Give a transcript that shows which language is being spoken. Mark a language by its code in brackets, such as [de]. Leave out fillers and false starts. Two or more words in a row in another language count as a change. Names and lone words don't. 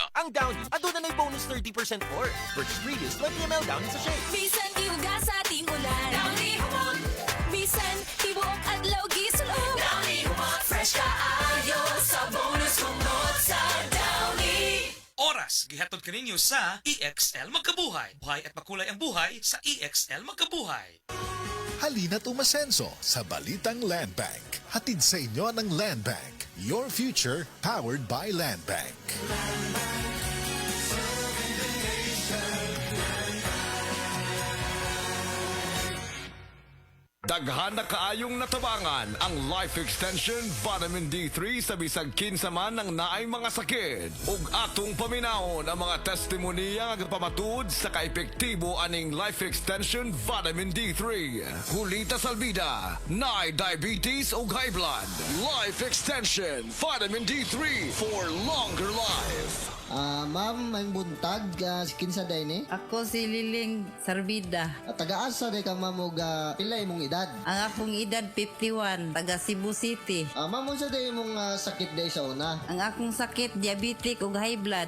[ceb] Ang Downy, aduna na'y bonus [en] 30% more versus previous [ceb] 20 ml Downy sa shake. Bisan iuga sa ating ulan. Downy humot. Bisan tibuok adlaw gisulod. Downy humot. Fresh kaayo sa bonus humot sa Downy. Oras, gihatod kaninyo sa EXL Magkabuhay. [tl] Buhay at makulay ang buhay sa EXL Magkabuhay. Halina't umasenso sa Balitang Land Bank. Hatid sa inyo ng Land Bank. [en] Your future powered by Land Bank. [ceb] Daghan na kaayong natabangan ang Life Extension Vitamin D3 sa bisag kinsa man ng naay mga sakit. Ug atong paminahon ang mga testimonya nga pamatuod sa kaepektibo aning Life Extension Vitamin D3. Hulita Salbida, naay diabetes ug [en] high blood. Life Extension Vitamin D3 for longer life. [ceb] Ma'am, may buntag, kinsa day ni? Ako si Liling Sarbida. Taga-asa day ka ma'am og pilay mong edad? Ang akong edad 51, taga Cebu City. Ma'am, unsa day mong sakit day sa una? Ang akong sakit, diabetic ug [en] high blood.